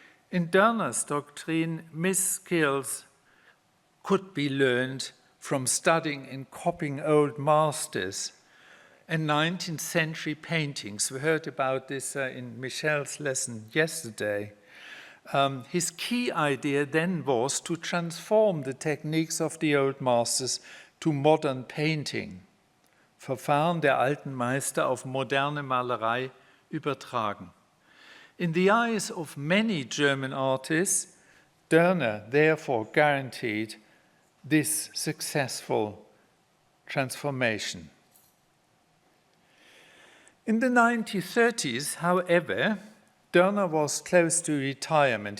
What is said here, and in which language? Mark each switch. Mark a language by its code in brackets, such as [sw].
[en] In Doerner's doctrine, skills could be learned from studying and copying old masters and 19th century paintings. We heard about this in Michel's lesson yesterday. His key idea then was to transform the techniques of the old masters to modern painting. [de] Verfahren der alten Meister auf moderne Malerei übertragen. [en] In the eyes of many German artists, Doerner therefore guaranteed this successful transformation. In the 1930s, however, Doerner was close to retirement.